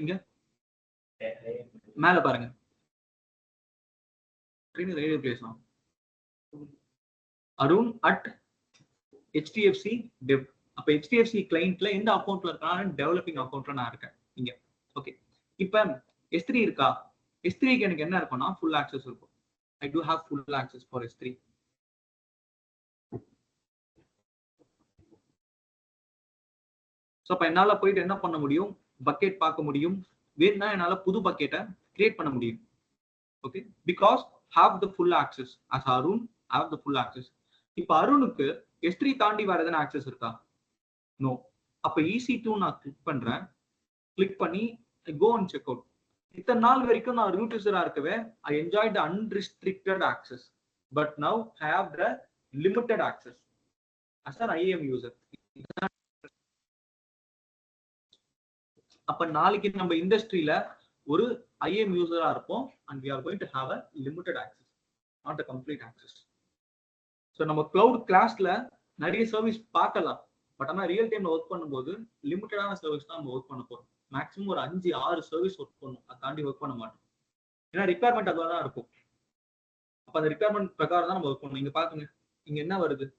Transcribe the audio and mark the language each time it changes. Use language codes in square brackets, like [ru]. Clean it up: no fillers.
[ta] இங்க மேல பாருங்க, radio place Arun at HDFC dev. அப்ப HDFC கிளைண்ட்ல எந்த அக்கௌண்ட்ல இருக்கான? டெவலப்பிங் அக்கௌண்ட்ல நான் இருக்கேன் இங்க. ஓகே, இப்ப S3 இருக்கா? S3க்கு எனக்கு என்ன இருக்கும்னா ஃபுல் ஆக்சஸ் இருக்கும். [en] I do have full access for S3. [ta] So அப்ப என்னால போயிட்டு என்ன பண்ண முடியும்? பக்கெட் பார்க்க முடியும். வேணும்னா என்னால புது பக்கெட்டை கிரியேட் பண்ண முடியும். [en] Okay, because have the full access as Arun, have the full access. [ta] இப்ப அருணுக்கு S3 தாண்டி வேற எதனா ஆக்சஸ் இருக்கா? நோ. அப்ப EC2 நான் கிளிக் பண்றேன். கிளிக் பண்ணி [en] go and check out. [ta] இத்தனை நாள் வரைக்கும் நான் ரூட் யூசரா இருக்கவே [en] I enjoyed the unrestricted access, but now I have the limited access as an IAM user. [ta] அப்ப நாளைக்கு நம்ம இண்டஸ்ட்ரியில ஒரு IAM யூசரா இருப்போம் [en] and we are going to have a limited access, not a complete access. [ta] So நம்ம cloud கிளாஸ்ல நிறைய service பார்க்கலாம், பட் ஆனால் ரியல் டைம்ல ஒர்க் பண்ணும்போது லிமிட்டடான சர்வீஸ் தான் நம்ம ஒர்க் பண்ண போறோம். மேக்ஸிமம் ஒரு 5-6 சர்வீஸ் ஒர்க் பண்ணும், அதை தாண்டி ஒர்க் பண்ண மாட்டோம். ஏன்னா ரிக்வயர்மெண்ட் அதுவாக தான் இருக்கும். அப்ப அந்த ரிக்வயர்மெண்ட் பிரகாரம் தான் நம்ம ஒர்க் பண்ணணும். இங்க பாருங்க, இங்க என்ன வருது?